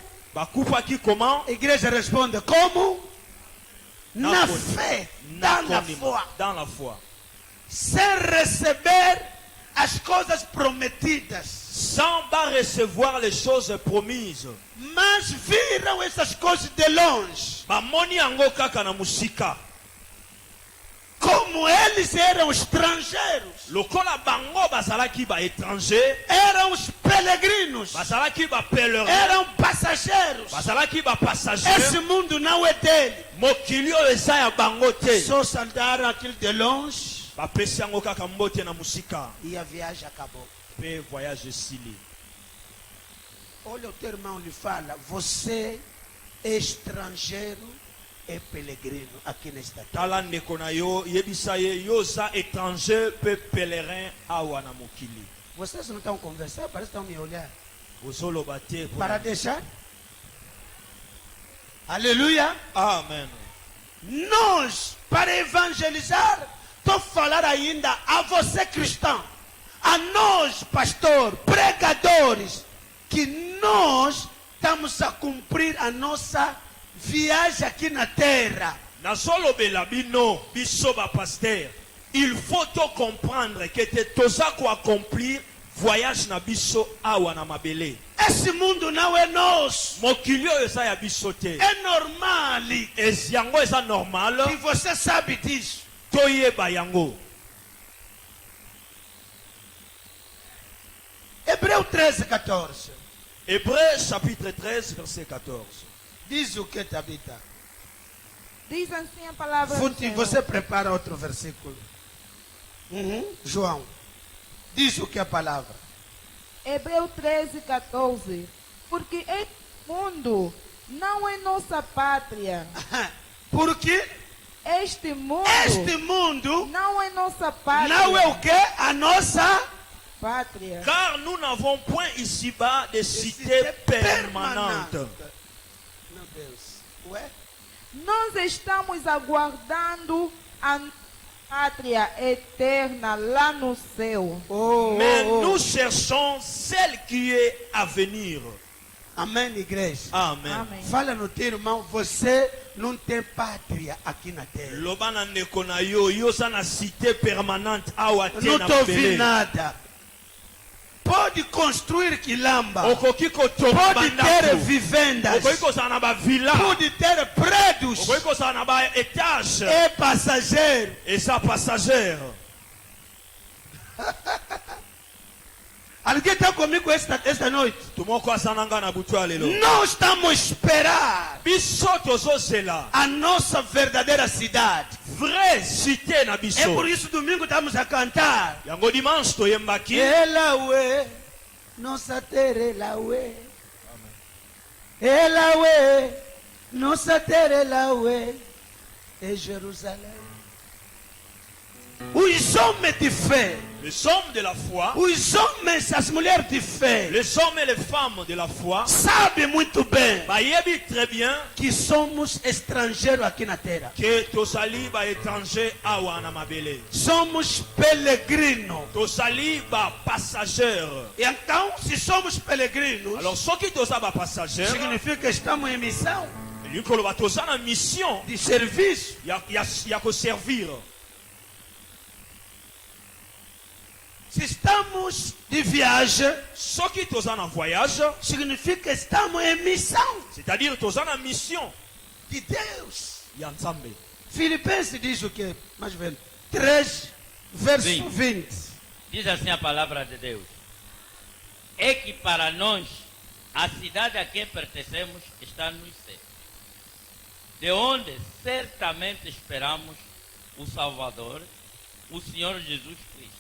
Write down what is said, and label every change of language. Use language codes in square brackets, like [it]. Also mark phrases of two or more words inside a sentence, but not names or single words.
[ln] Bakufaki comment? [pt] A igreja responde, como? na fé, [fr] dans la foi, Dans la foi. [pt] sem receber as coisas prometidas. [fr] Sans pas recevoir les choses promises. [pt] Mas viram essas coisas de longe. [ln] Bamoni yango kaka na musika. [pt] Como eles eram estrangeiros, [ln] Lokola bango bazalaki ba étranger, [pt] eram os peregrinos, [ln] bazalaki ba pèlerin, [pt] eram passageiros. [ln] bazalaki ba passager. [pt] Esse mundo não é dele. [ln] Mokili oyo eza ya bango te. [pt] Só saudar aquilo de longe [ln] Bapesi yango kaka mbote na musika. [pt] e a viagem acabou. [ln] Pe voyage esili. [pt] Olha o teu irmão lhe fala, você é estrangeiro e peregrino aqui nesta terra. [ln] Tala ndeko na yo yebisa ye yo za étranger pe pèlerin awa na mokili. [pt] Vocês não estão conversando, parece que estão me olhando. [ln] Ozoloba te [pt] Para deixar? Aleluia. Amen. Nós, para evangelizar, estou a falar ainda a você cristão, a nós, pastor, pregadores, que nós estamos a cumprir a nossa viagem aqui na terra. [ln] Nazolobela bino biso ba pasteur. [fr] Il faut [ln] to [fr] comprendre que [ln] te toza ko accomplir voyage na biso awa na mabele. [pt] Esse mundo não é nosso. [ln] Mokili oyo eza ya biso te. [pt] É normal [ln] Ezi yango eza normal. [pt] que você sabe disso. [ln] Toyeba yango. [pt] Hebreu 13, 14. [fr] Hébreux chapitre 13 verset 14. [pt] Diz o que, Tabita? Diz assim a palavra do Futi, Senhor. você prepara outro versículo. João. Diz o que a palavra. Hebreu 13, 14. Porque este mundo não é nossa pátria. Porque Este mundo este mundo não é nossa pátria. não é o que? A nossa Pátria. [fr] Car nous n'avons point ici-bas de cité permanente. [pt] Meu Deus. Ué? Nós estamos aguardando a pátria eterna lá no céu. [fr] Mais nous cherchons celle qui est à venir. [pt] Amém, igreja. Amen. Amém. Fala no teu irmão, você não tem pátria aqui na terra. [ln] Lobana ndeko na yo yo za na [fr] cité permanente [ln] awa te [pt] Não [ln] na [pt] estou ouvindo [ln] mabele. [pt] nada. Pode construir quilamba. [ln] Okoki kotonga [pt] Pode ter [ln] bandako. [pt] vivendas. [ln] Okoki kozala na ba villa. [pt] Pode ter prédios. [ln] Okoki kozala na ba étage. [pt] É passageiro. [ln] Eza passager. [pt] Alguém está comigo esta noite? [ln] Tumoko asananga na butu ya lelo. [pt] Nós estamos a esperar [ln] Biso tozozela. [pt] a nossa verdadeira cidade. [fr] Vraie cité na [pt] É [ln] biso. [pt] por isso domingo estamos a cantar. [ln] Yango dimanche toyembaki. [pt] Ela ué, nossa terra ela ué. Ela ué, nossa terra ela ué. É Jerusalém. Os homens de fé, [fr] Les hommes de la foi, [pt] os homens, as mulheres de fé, [fr] les hommes et les femmes de la foi, [pt] sabem muito bem [ln] bayebi [fr] très bien [pt] que somos estrangeiros aqui na terra. [ln] que tozali ba étranger awa na mabele. [pt] Somos peregrinos. [ln] Tozali ba passager. [pt] Então, se somos peregrinos, [ln] Alors soki toza ba passager, [pt] significa que estamos em missão [ln] likolo toza na mission [pt] de serviço. [ln] ya ko servir. [pt] Se estamos de viagem, [ln] Soki toza na voyage, [pt] significa que estamos em missão [ln] c'est-à-dire toza na mission [pt] de Deus. [ln] ya Nzambe. [pt] Filipenses diz o que? Mais velho. 3, verso 20. Diz assim a palavra de Deus: é que para nós a cidade a que pertencemos está nos céus, de onde certamente esperamos o Salvador, o Senhor Jesus Cristo.